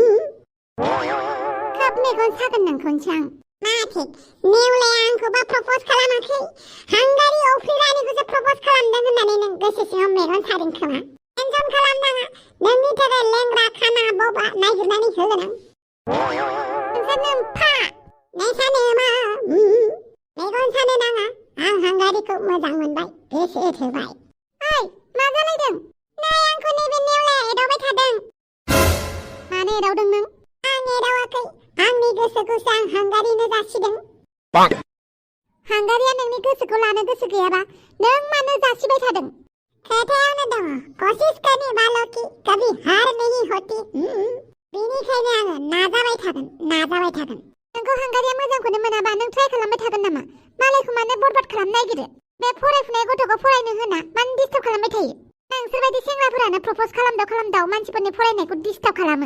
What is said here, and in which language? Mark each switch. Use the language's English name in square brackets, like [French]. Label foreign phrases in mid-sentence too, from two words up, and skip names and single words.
[Bodo] खोब मेगन सागोन नोंखौसो आं मा थिक नेवलाया आंखौबा प्रप'ज खालामाखै हांगारि अफ्रिरानिखौसो प्रप'ज खालामदों होननानै नों गोसो सिङाव मेगन सादों खोमा टेनसन खालामनाङा नोंनि थाखाय लेंग्रा खाना बबा नागिरनानै होगोन आं नोंसानो फा नोंसानो मा मेगन सानो नाङा आं हांगारिखौ मोजां मोनबाय गोसो थोबाय मा जालायदों नै आंखौ नैबे नेवलाया एदावबाय थादों मानो एदावदों नों आं एदावाखै आंनि गोसोखौसो आं हांगारिनो जासिदों हांगारिया नोंनि गोसोखौ लानो गोसो गैयाबा नों मानो जासिबाय थादों खोथायावनो दङ [Hindi] कोशिश करने वालों की कभी हार नहीं होती [Bodo] बेनिखायनो आङो नाजाबाय थागोन नोंखौ हांगारिया मोजांखौनो मोनाबा नों ट्राइ खालामबाय थागोन नामा मालायखौ मानो बरबाद खालामनो नागिरो बे फरायफुनाय गथ'खौ फरायनो होना मानो डिस्टार्ब खालामबाय थायो नोंसोरबायदि सेंग्राफोरानो प्रप'ज खालामदाव मानसिफोरनि फरायनायखौ डिस्टार्ब खालामो